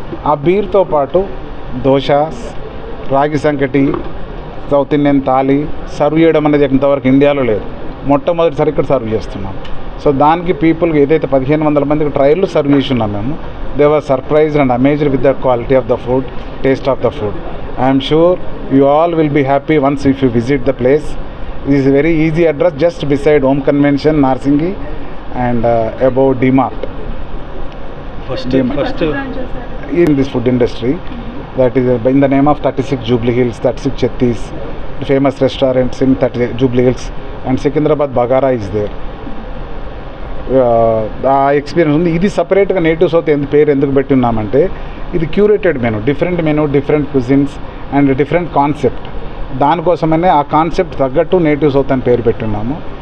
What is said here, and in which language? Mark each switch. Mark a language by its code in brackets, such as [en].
[te] ఆ బీర్తో పాటు దోశ, రాగి సంకటి, సౌత్ ఇండియన్ థాలీ సర్వ్ చేయడం అనేది ఇంతవరకు ఇండియాలో లేదు. మొట్టమొదటిసారి ఇక్కడ సర్వ్ చేస్తున్నాం. సో దానికి పీపుల్కి ఏదైతే 1500 మందికి ట్రయల్ సర్వ్ చేసి ఉన్నాం మేము, [en] they were surprised and amazed with the quality of the food, [te] taste of the food. [en] I'm sure you all will be happy once if you visit the place. This is a very easy address just beside Home Convention, Narsingi, and above DMart. First in this food industry, that is in the name of 36 Jubilee Hills, 36 Chettis, famous restaurants in 30 Jubilee Hills, and Secunderabad Bagara is there. [te] ఆ experience ఉంది. ఇది సపరేట్గా native south పేరు ఎందుకు పెట్టున్నామంటే ఇది curated menu, [en] Different cuisines and different concept. [te] దానికోసమనే ఆ concept తగ్గట్టు native south అని పేరు పెట్టున్నాము.